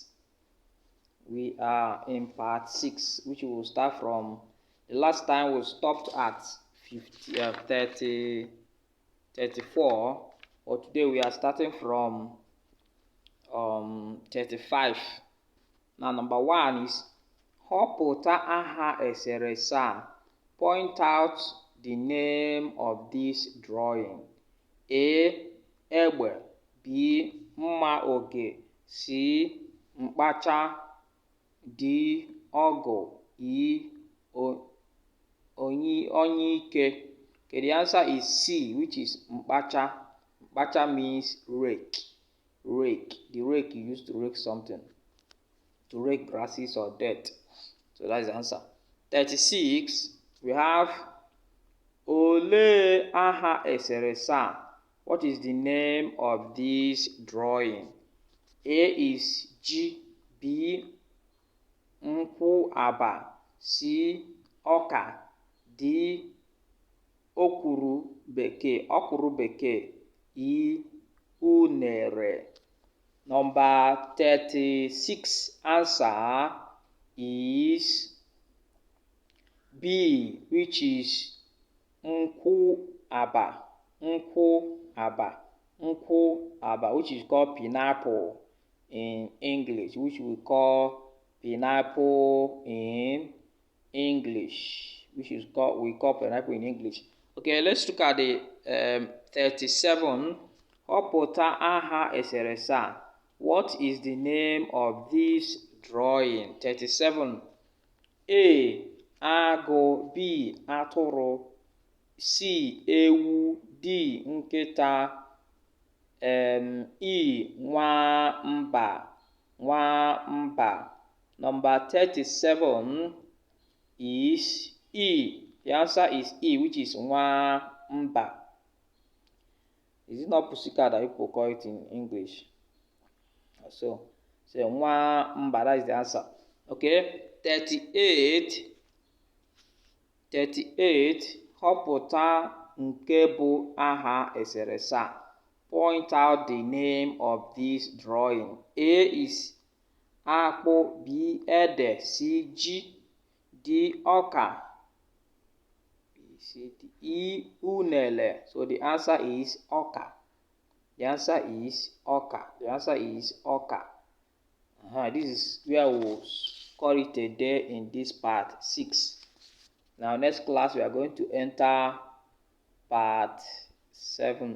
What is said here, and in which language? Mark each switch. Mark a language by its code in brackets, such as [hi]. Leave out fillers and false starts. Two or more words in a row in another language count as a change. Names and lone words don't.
[en] We are in part 6, which will start from the last time we stopped at 34, but today we are starting from 35. Now, number 1 is [ig] họpụta aha eserese a. [en] Point out the name of this drawing. A. [ig] Egbe. B. Mma oge. C. Mkpacha. D. Ọgụ. E. Onyeike. [en] Okay, the answer is C, which is Mkpacha. Mkpacha means rake. Rake. The rake you use to rake something. To rake grasses or dirt. So that's the answer. 36. We have [ig] Olee aha eserese a. [en] What is the name of this drawing? A is [ig] Ji. B. Nkwụ aba. C. Ọka. D. Ọkwụrụ bekee. E. Unere. [en] Number 36 answer is B, which is [ig] nkwụ aba, [en] which is called pineapple in English, which we call pineapple in English, we call pineapple in English. Okay, let's look at the 37. [ig] Họpụta aha eserese a. [en] What is the name of this drawing? 37. A. [ig] Agụ. B. Atụrụ. C. Ewu. D. Nkịta. E. Nwamba. [en] Number 37 is E. The answer is E, which is nwamba. Is it not pussycat that people call it in English? So nwamba, that is the answer. Okay, 38. [ig] Họpụta nke bụ aha eserese a. [en] Point out the name of this drawing. A is [ig] akpụ. B. Ede. C. Ji. D. Ọka. E. Unele. [en] So the answer is Ọka. This is where we will call it a day in this part 6. Now, next class we are going to enter part 7.